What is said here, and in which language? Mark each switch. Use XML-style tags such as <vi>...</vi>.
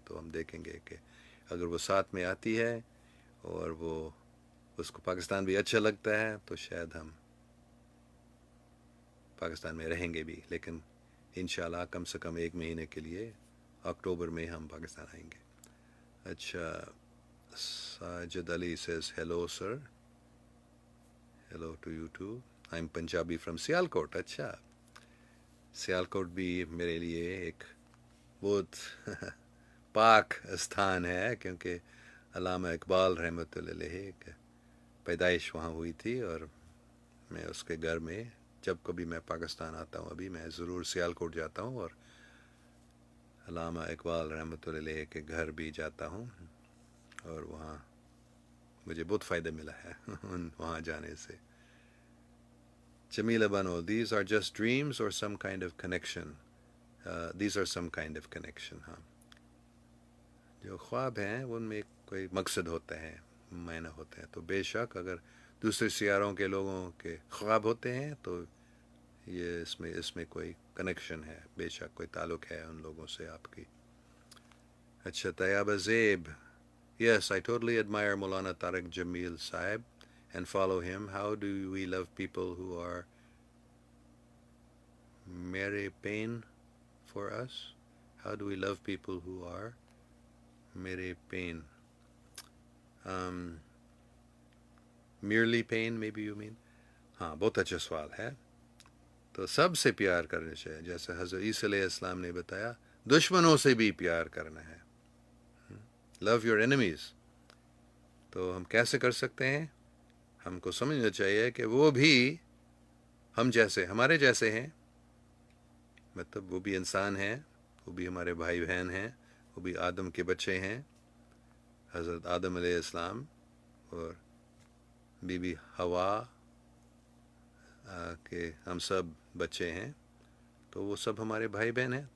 <ur>تو ہم دیکھیں گے کہ اگر وہ ساتھ میں آتی ہے اور وہ اس کو پاکستان بھی اچھا لگتا ہے تو شاید ہم پاکستان میں رہیں گے بھی، لیکن انشاءاللہ کم سے کم 1 مہینے کے لیے اکتوبر میں ہم پاکستان آئیں گے.</ur> <en>اچھا، Sajid Ali says hello sir, hello to you too. I'm Punjabi from</en> <ur>Sialkot. اچھا، سیالکوٹ بھی میرے لیے ایک بہت پاک استھان ہے، کیونکہ علامہ اقبال رحمۃ اللہ علیہ کی پیدائش وہاں ہوئی تھی، اور میں اس کے گھر میں جب کبھی میں پاکستان آتا ہوں ابھی میں ضرور سیالکوٹ جاتا ہوں، اور علامہ اقبال رحمۃ اللہ علیہ کے گھر بھی جاتا ہوں، اور وہاں مجھے بہت فائدہ ملا ہے وہاں جانے سے.</ur> <en>Jamila Bano these are just dreams اور some kind of connection. These are some kind of connection.</en> <ur>ہاں، جو خواب ہیں ان میں کوئی مقصد ہوتا ہے، معنی ہوتے ہیں. تو بے شک اگر دوسرے سیاروں کے لوگوں کے خواب ہوتے ہیں تو یہ اس میں کوئی کنیکشن ہے، بے شک کوئی تعلق ہے ان لوگوں سے آپ کی. اچھا، طیبہ زیب.</ur> <en>Yes, I totally admire Maulana Tariq Jamil Sahib and follow him. How do we love people who are mere pain for us? How do we love people who are mere pain? Um, merely pain, maybe you mean?</en> <ur>ہاں، بہت اچھا سوال ہے. تو سب سے پیار کرنے چاہیے، جیسے حضرت عیسیٰ علیہ السلام نے بتایا دشمنوں سے بھی پیار کرنا ہے.</ur> <en>Love your enemies.</en> <ur>تو ہم کیسے کر سکتے ہیں؟ ہم کو سمجھنا چاہیے کہ وہ بھی ہم جیسے، ہمارے جیسے ہیں، مطلب وہ بھی انسان ہیں، وہ بھی ہمارے بھائی بہن ہیں، وہ بھی آدم کے بچے ہیں، حضرت آدم علیہ السلام اور بی بی حوا کے ہم سب بچے ہیں، تو وہ سب ہمارے بھائی بہن ہیں.</ur>